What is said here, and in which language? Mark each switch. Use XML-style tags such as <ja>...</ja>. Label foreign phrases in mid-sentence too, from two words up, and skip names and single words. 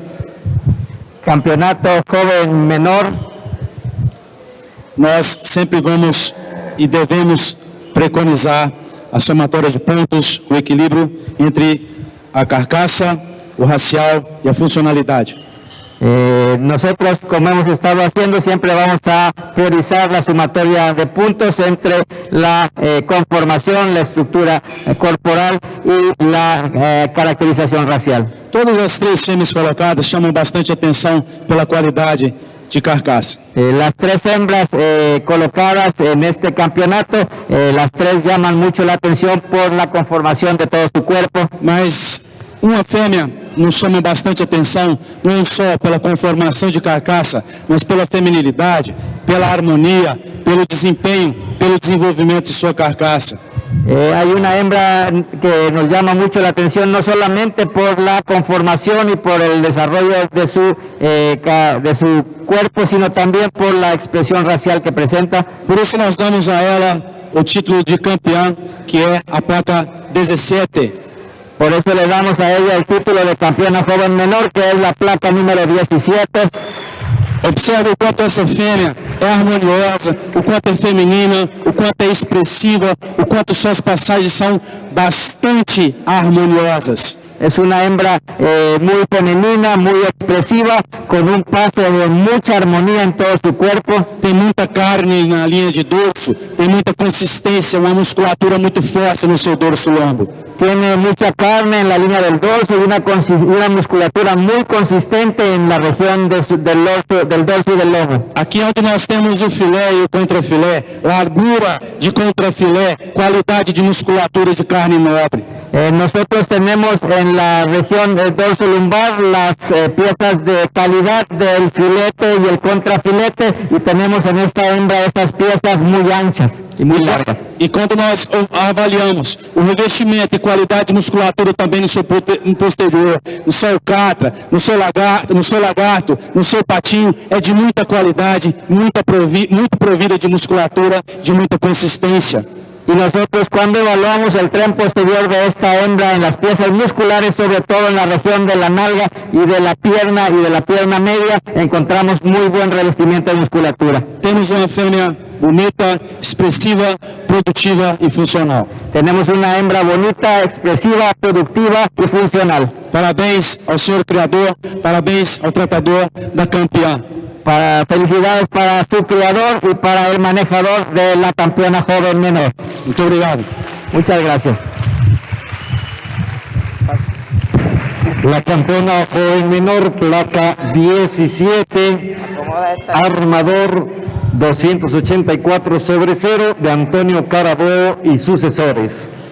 <es>Campeonato joven menor,</es> <pt>nós sempre vamos e devemos preconizar a somatória de pontos, o equilíbrio entre a carcaça, o racial e a funcionalidade.</pt> <es>nosotros, como hemos estado haciendo, siempre vamos a priorizar la sumatoria de puntos entre la conformación, la estructura corporal y la caracterización racial.</es> <pt>Todas as três fêmeas colocadas chamam bastante atenção pela qualidade de carcaça.</pt> <es>Las tres hembras colocadas en este campeonato, las tres llaman mucho la atención por la conformación de todo su cuerpo.</es> <pt>Mas uma fêmea nos chama bastante atenção, não só pela conformação de carcaça, mas pela feminilidade, pela harmonia, pelo desempenho, pelo desenvolvimento de sua carcaça.</pt> <es>Hay una hembra que nos llama mucho la atención, no solamente por la conformación y por el desarrollo de su cuerpo, sino también por la expresión racial que presenta.</es> <pt>Por isso nós damos a ela o título de campeã, que é a placa 17.</pt> <es>Por eso le damos a ella el título de campeona joven menor, que es la placa número 17.</es> <pt>Observe o quanto essa fêmea é harmoniosa, o quanto é feminina, o quanto é expressiva, o quanto suas passagens são bastante harmoniosas.</pt> <es>Es una hembra muy femenina, muy expresiva, con un paso de mucha armonía en todo su cuerpo.</es> <pt>Tem muita carne na linha de dorso, tem muita consistência, uma musculatura muito forte no seu dorso lombo.</pt> <es>Tiene mucha carne en la línea del dorso y una musculatura muy consistente en la región del dorso y del lomo.</es> <pt>Aqui onde nós temos o filé e o contrafilé, largura de contrafilé, qualidade de musculatura de carne nobre.</pt> <es>Nosotros tenemos en la región del dorso lumbar las piezas de calidad del filete y el contrafilete, y tenemos en esta hembra estas piezas muy anchas y muy largas.</es> <pt>E quando nós avaliamos o revestimento e qualidade de musculatura também no seu posterior, no seu alcatra, no seu lagarto, no seu patinho, é de muita qualidade, muito provida de musculatura, de muita consistência.</pt> <es>Y nosotros, cuando evaluamos el tren posterior de esta hembra en las piezas musculares, sobre todo en la región de la nalga y de la pierna media, encontramos muy buen revestimiento de musculatura.</es> <pt>Temos uma fêmea bonita, expressiva, produtiva e funcional.</pt> <es>Tenemos una hembra bonita, expresiva, productiva y funcional.</es> <pt>Parabéns ao senhor criador, parabéns ao tratador da campeã.</pt> <es>Felicidades para su criador y para el manejador de la campeona joven menor.</es> <pt>Muito obrigado.</pt> <es>Muchas gracias. La campeona joven menor, placa 17, armador 284/0 de Antonio Carabobo y sucesores.</es>